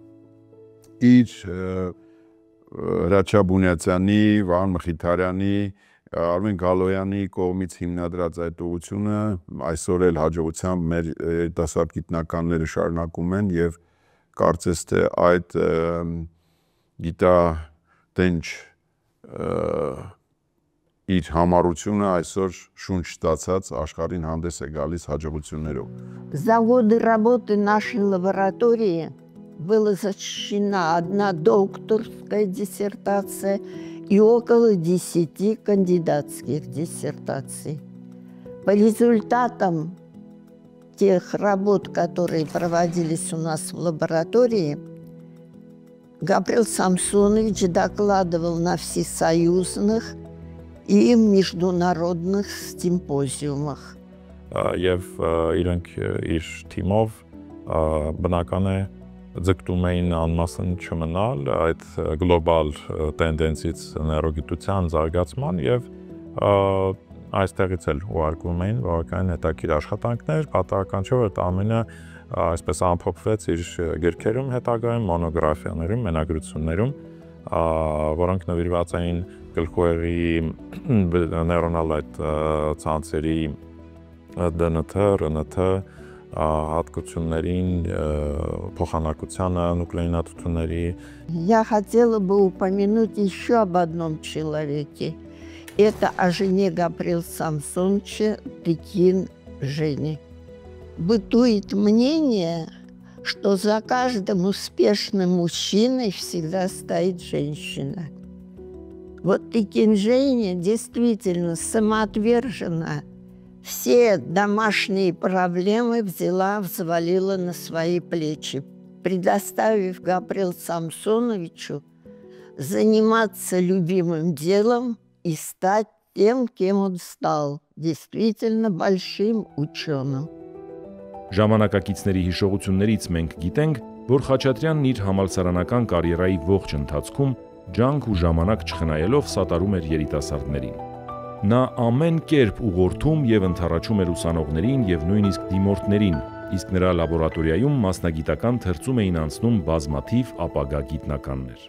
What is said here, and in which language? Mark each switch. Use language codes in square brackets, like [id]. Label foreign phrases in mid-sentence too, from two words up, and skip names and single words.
[hy] իր Հրաչյա Բունյացյանի, Վահան Մխիթարյանի, Արմեն Գալոյանի կողմից հիմնադրած այդ ուղղությունը այսօր էլ հաջողությամբ մեր երիտասարդ գիտնականները շարունակում են եւ կարծես թե այդ գիտատենչ իր համառությունը այսօր շունչ ստացած աշխարհին հանդես է գալիս հաջողություններով։ [ru] За годы работы нашей лаборатории была защищена одна докторская диссертация и около 10 кандидатских диссертаций. По результатам тех работ, которые проводились у нас в лаборатории, Габриэл Самсонович докладывал на всесоюзных и международных симпозиумах. [hy] Եվ իրենք իր թիմով բնական է ձգտում էին անմասն չմնալ այդ գլոբալ տենդենսից նեյրոգիտության զարգացման եւ այստեղից էլ ուղարկում էին բավականին հետաքրքիր աշխատանքներ, պատահական չէ որ ամենը այսպես ամփոփվեց իր գրքերում հետագայում, մոնոգրաֆիաներում, մենագրություններում, որոնք նվիրված էին գլխուղեղի նեյրոնալ այդ ցանցերի ԴՆԹ, ՌՆԹ հատկություններին, փոխանակությանը, նուկլеинաթթուների. [ru] Я хотела бы упомянуть еще об одном человеке. Это о жене Габриэла Самсоновича Тыкин Жени. Бытует мнение, что за каждым успешным мужчиной всегда стоит женщина. Вот Тыкин Женя действительно самоотверженно все домашние проблемы взвалила на свои плечи, предоставив Габриэлу Самсоновичу заниматься любимым делом и стать тем, кем он стал, действительно большим ученым. [hy] Ժամանակակիցների հիշողություններից մենք գիտենք, որ Խաչատրյանն իր համալսարանական կարիերայի ողջ ընթացքում ջանք ու ժամանակ չխնայելով սատարում էր երիտասարդներին։ Նա ամեն կերպ ուղղորդում եւ ընթառաջում էր ուսանողներին եւ նույնիսկ դիմորդներին, իսկ նրա լաբորատորիայում մասնագիտական թերծում էին անցնում բազմաթիվ ապագա գիտնականներ։